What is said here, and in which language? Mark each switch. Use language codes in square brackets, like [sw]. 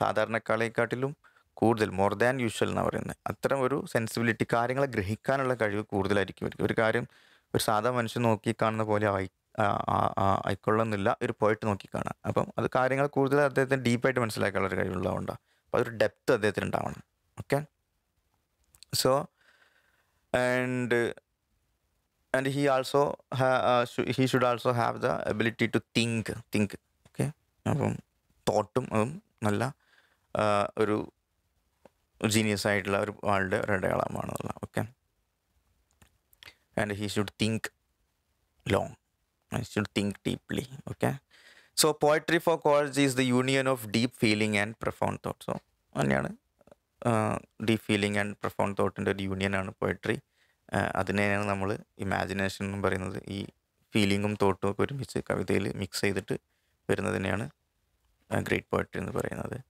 [ml] സാധാരണക്കാളെക്കാട്ടിലും കൂടുതൽ [en] more than usual [ml] എന്നാണ് പറയുന്നത്. അത്തരം ഒരു സെൻസിബിലിറ്റി, കാര്യങ്ങളെ ഗ്രഹിക്കാനുള്ള കഴിവ് കൂടുതലായിരിക്കും. ഒരു കാര്യം ഒരു സാധാ മനുഷ്യൻ നോക്കിക്കാണുന്ന പോലെ ആയിക്കൊള്ളുന്നില്ല ഒരു പോയിട്ട് നോക്കിക്കാണാം. അപ്പം അത് കാര്യങ്ങൾ കൂടുതൽ അദ്ദേഹത്തിന് ഡീപ്പായിട്ട് മനസ്സിലാക്കാനുള്ള ഒരു കഴിവുള്ളതുകൊണ്ടാണ്. അപ്പോൾ അതൊരു ഡെപ്ത് അദ്ദേഹത്തിന് ഉണ്ടാവണം. Okay. [en] So and he also he should also have the ability to think. [ml] Okay. അപ്പം തോട്ടും അതും നല്ല ഒരു ജീനിയസ് ആയിട്ടുള്ള ഒരു ആളുടെ ഒരു അടയാളമാണെന്നുള്ള. Okay. [en] And he should think long, he should think deeply. Okay. So poetry for college is the union of deep feeling and profound thought. [ml] So അങ്ങനെയാണ് [en] deep feeling and profound തോട്ടിൻ്റെ [ml] ഒരു യൂണിയനാണ് പോയട്രി. അതിനെയാണ് നമ്മൾ imagination എന്ന് പറയുന്നത്. ഈ ഫീലിങ്ങും തോട്ടും ഒക്കെ ഒരുമിച്ച് കവിതയിൽ മിക്സ് ചെയ്തിട്ട് വരുന്നതിനെയാണ് ഗ്രേറ്റ് പോയട്രി എന്ന് പറയുന്നത്.